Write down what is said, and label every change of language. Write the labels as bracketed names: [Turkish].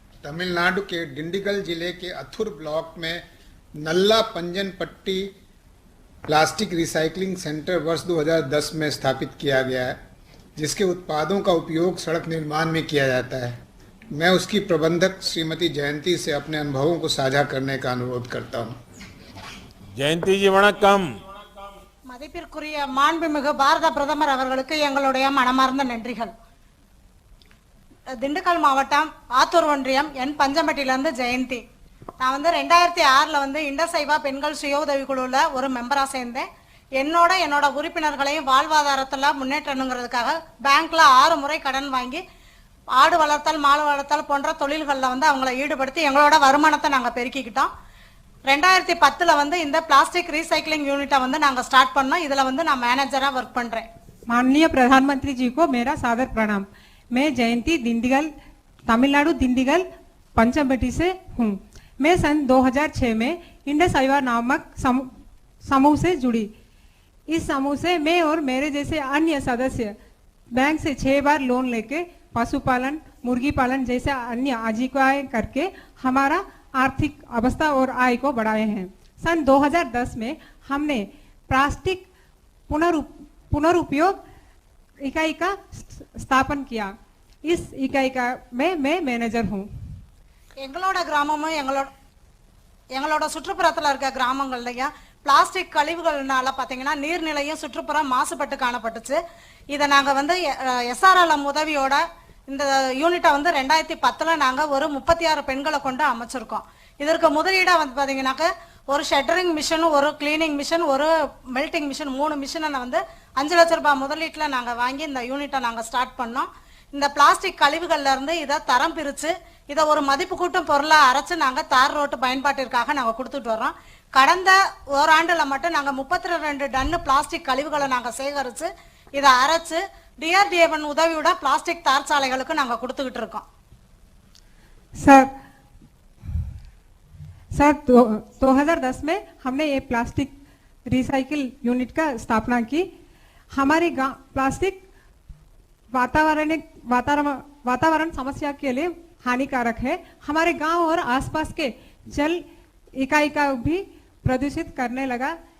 [Hindi] तमिलनाडु के डिंडिगल जिले के अथुर ब्लॉक में नल्ला पंजन पट्टी प्लास्टिक रिसाइकलिंग सेंटर वर्ष 2010 में स्थापित किया गया है, जिसके उत्पादों का उपयोग सड़क निर्माण में किया जाता है। मैं उसकी प्रबंधक श्रीमती जयंती से अपने अनुभवों को साझा करने का अनुरोध करता हूं। जयंती जी वणक्कम। [Tamil] மதிப்பிற்குரிய மாண்புமிகு பாரத பிரதமர் அவர்களுக்கு எங்களுடைய மனமார்ந்த நன்றிகள். திண்டுக்கல் மாவட்டம் ஆத்தூர் ஒன்றியம் என் பஞ்சம்பட்டியிலிருந்து ஜெயந்தி. நான் 2006 இண்டசைவா பெண்கள் சுய உதவி குழுவில் ஒரு மெம்பரா சேர்ந்தேன். என்னோட உறுப்பினர்களையும் வாழ்வாதாரத்தில் முன்னேற்றணுங்கிறதுக்காக பேங்க்ல 6 முறை கடன் வாங்கி ஆடு வளர்த்தல், மாடு வளர்த்தல் போன்ற தொழில்களில் அவங்களை ஈடுபடுத்தி எங்களோட வருமானத்தை நாங்கள் பெருக்கிக்கிட்டோம். 2010ல வந்து இந்த பிளாஸ்டிக் ரீசைக்लिंग யூனிட்டை வந்து நாங்க ஸ்டார்ட் பண்ணோம். இதுல வந்து நான் மேனேஜரா ஒர்க் பண்றேன். [Hindi] माननीय प्रधानमंत्री जी को मेरा सादर प्रणाम। मैं जयंती दिंडीगल, तमिलनाडु दिंडीगल पंचमबटी से हूँ। मैं सन 2006 में इंडस आइवा नामक समूह से जुड़ी। इस समूह से मैं और मेरे जैसे अन्य सदस्य बैंक से 6 बार लोन लेके पशुपालन, मुर्गी पालन जैसे अन्य आजीविकाएं करके हमारा आर्थिक अवस्था और आय को बढ़ाए हैं। सन 2010 में हमने प्लास्टिक पुनरुपयोग इकाई का स्थापन किया। इस इकाई का मैं मैनेजर हूँ। [Tamil] எங்களோட கிராமமும் எங்களோட சுற்றுப்புறத்துல இருக்க கிராமங்கள்லயும் பிளாஸ்டிக் கழிவுகள்னால பாத்தீங்கன்னா நீர்நிலையும் சுற்றுப்புறம் மாசுபட்டு காணப்பட்டுச்சு. இதை நாங்க வந்து SRLM உதவியோட இந்த யூனிட்டை வந்து 2010ல நாங்க ஒரு 36 பெண்களை கொண்டு அமைச்சிருக்கோம். இதற்கு முதலீடா வந்து பாத்தீங்கன்னாக்க ஒரு ஷட்டரிங் மிஷின், ஒரு கிளீனிங் மிஷின், ஒரு மெல்டிங் மிஷின், 3 மிஷினை வந்து 5 லட்சம் ரூபாய் முதலீட்டுல நாங்க வாங்கி இந்த யூனிட்டை நாங்க ஸ்டார்ட் பண்ணோம். இந்த பிளாஸ்டிக் கழிவுகள்ல இருந்து இதை தரம் பிரிச்சு இதை ஒரு மதிப்பு கூட்டும் பொருளா அரைச்சு நாங்க தார் ரோட்டு பயன்பாட்டிற்காக நாங்க கொடுத்துட்டு வர்றோம். கடந்த ஓராண்டுல மட்டும் நாங்க 32 டன் பிளாஸ்டிக் கழிவுகளை நாங்க சேகரிச்சு இதை அரைச்சு DRDA உதவியோட பிளாஸ்டிக் தார் சாலைகளுக்கு நாங்க கொடுத்துக்கிட்டு இருக்கோம். [Hindi] सर 2010 में हमने ये प्लास्टिक रिसाइकिल यूनिट का स्थापना की। हमारे गांव प्लास्टिक वातावरण समस्या के लिए हानिकारक है। हमारे गांव और आसपास के जल इकाई का भी प्रदूषित करने लगा।